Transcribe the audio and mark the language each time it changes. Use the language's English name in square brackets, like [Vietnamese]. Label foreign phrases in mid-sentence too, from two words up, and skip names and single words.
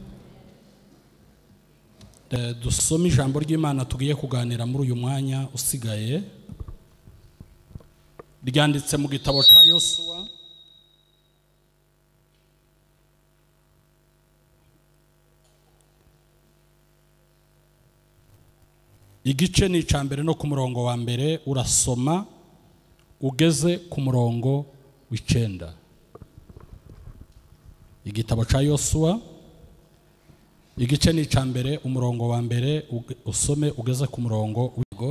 [Kinyarwanda] Dusome ijambo ry'Imana tugiye kuganira muri uyu mwanya usigaye. [Rundi] Ryanditse mu gitabo cya Yosuwa igice ni icambere no ku murongo wa mbere urasoma ugeze ku murongo w'9. Igitabo cya Yosuwa igice ni icambere umurongo wa mbere usome ugeze ku murongo w'go.